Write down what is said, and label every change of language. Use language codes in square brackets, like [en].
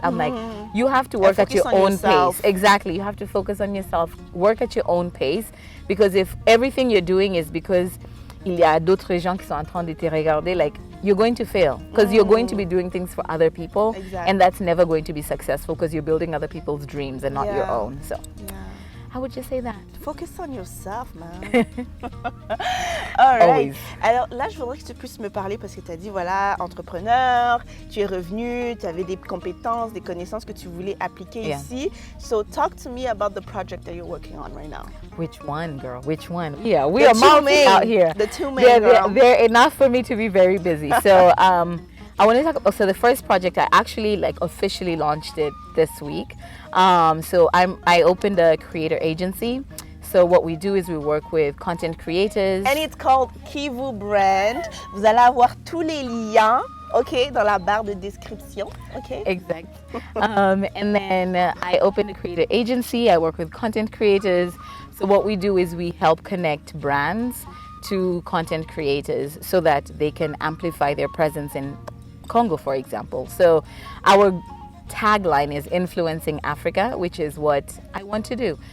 [en] I'm like, you have to work at your own pace. Exactly. You have to focus on yourself, work at your own pace, because if everything you're doing is because [fr] il y a d'autres gens qui sont en train de te regarder, [en] like, you're going to fail, because you're going to be doing things for other people, and that's never going to be successful because you're building other people's dreams and not your own. So how would you say that? Focus on yourself, man. All right. Always. [fr] Alors là, je voudrais que tu puisses me parler, parce que tu as dit, voilà, entrepreneur, tu es revenu, tu avais des compétences, des connaissances que tu voulais appliquer ici. [en] So talk to me about the project that you're working on right now. Which one, girl? Which one? Yeah, we are multi out here. The 2 main, girl. They're enough for me to be very busy. So I want to talk about, so the first project, I actually like officially launched it this week. So I opened a creator agency. So what we do is we work with content creators. And it's called Qui vous brand. [fr] Vous allez avoir tous les liens, okay, dans la barre de description, okay? Exact. [en] And then I opened a creator agency. I work with content creators. So what we do is we help connect brands to content creators so that they can amplify their presence in Congo, for example. So our tagline is influencing Africa, which is what I want to do.